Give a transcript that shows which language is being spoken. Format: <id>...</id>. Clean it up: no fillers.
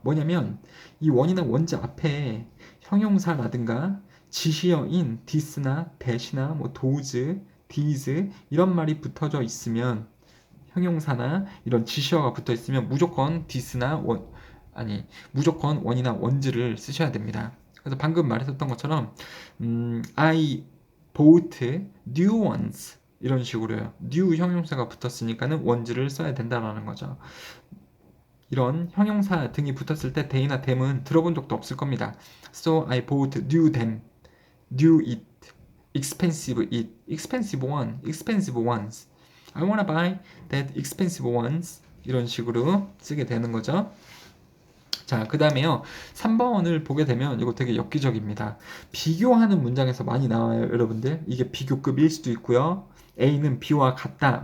<ko>뭐냐면 이 원이나 원즈 앞에 형용사라든가 지시어인 this나 that이나 뭐 those, these 이런 말이 붙어져 있으면 형용사나 이런 지시어가 붙어 있으면 무조건 this나 무조건 원이나 원즈를 쓰셔야 됩니다. 그래서 방금 말했었던 것처럼</ko> <en>I bought new ones</en> <ko>이런 식으로요. new 형용사가 붙었으니까는 원즈를 써야 된다라는 거죠. 이런 형용사 등이 붙었을 때 they나 them은 들어본 적도 없을 겁니다.</ko> <en>So I bought new them, new it, expensive it, expensive one, expensive ones. I wanna buy that expensive ones.</en> <ko>이런 식으로 쓰게 되는 거죠. 자, 그 다음에요. 3번을 보게 되면 이거 되게 엽기적입니다. 비교하는 문장에서 많이 나와요, 여러분들. 이게 비교급일 수도 있고요. A는 B와 같다.</ko>